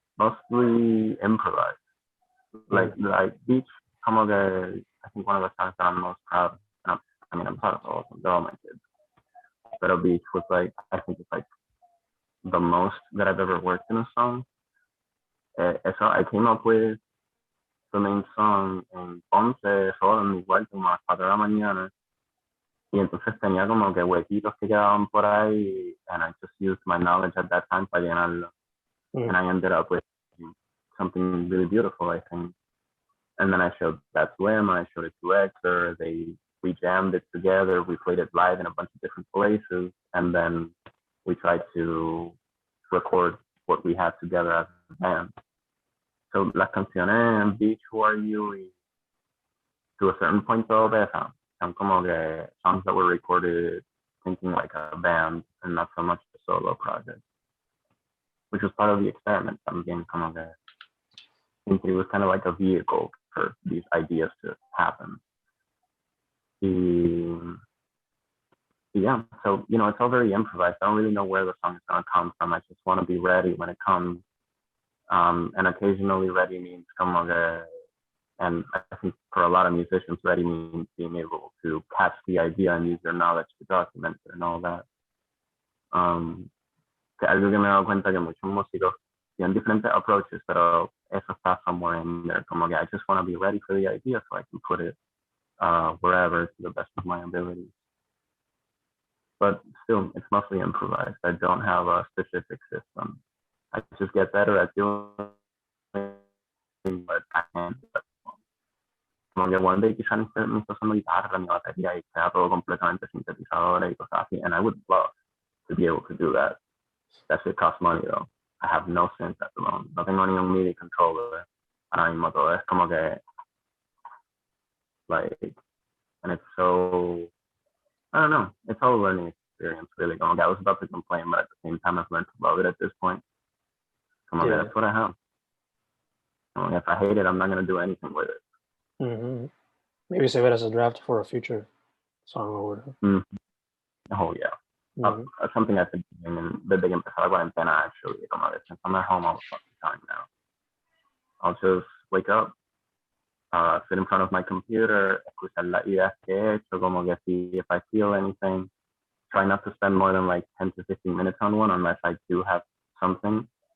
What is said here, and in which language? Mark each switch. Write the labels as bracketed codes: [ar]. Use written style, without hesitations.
[en] Mostly improvised. Like Beach, [es] como que [en] I think one of the songs that I'm most proud of. I mean, I'm proud of all of them. They're all my kids. But Beach was like, I think it's like the most that I've ever worked in a song. So I came up with the main song [es] en Ponce, solo en mi cuarto, como a las 4 de la mañana. Y entonces tenía como que huequitos que quedaban por ahí, [en] and I just used my knowledge at that time para llenarlo. And I ended up with something really beautiful, I think. And then I showed that to him, I showed it to Hector, we jammed it together, we played it live in a bunch of different places, and then we tried to record what we had together as a band. [es] So las canciones [en] Beach, Who Are You y to a certain point though, [es] son como que [en] songs that were recorded thinking like a band and not so much a solo project, which was part of the experiment. [es] También como que [en] Sin Tribu was kind of like a vehicle for these ideas to happen. Yeah, so it's all very improvised. I don't really know where the song is gonna come from. I just want to be ready when it comes. And occasionally ready means como que, and I think for a lot of musicians, ready means being able to catch the idea and use your knowledge to document it and all that. [es] Que algo que me he dado cuenta que muchos músicos tienen [en] different approaches, [es] pero eso está [en] somewhere in there. Como que I just want to be ready for the idea so I can put it wherever to the best of my abilities. But still, it's mostly improvised. I don't have a specific system. I just get better at doing what I can. [es] Como que [en] one day [es] quizás me hizo mi guitarra, mi batería y sea todo completamente sintetizadora y cosas así. [en] And I would love to be able to do that. That shit costs money though. I have no synth at the moment. [es] No tengo ni un MIDI controller. Ahora mismo todo es como que, [en] like, and it's so, I don't know. It's all a learning experience, really. Como que I was about to complain, but at the same time, I've learned to love it at this point. Como que that's what I have. Como que if I hate it, I'm not going to do anything with it. Mm-hmm. Maybe save it as a draft for a future song or whatever. Mm-hmm. Oh, yeah. Mm-hmm. Something I've been doing [es] desde que empezó la cuarentena, [en] actually. Como que since I'm at home all the fucking time now. I'll just wake up, sit in front of my computer, [es] escuchar las ideas que he hecho, como que [en] see if I feel anything. Try not to spend more than like 10 to 15 minutes on one unless I do have something.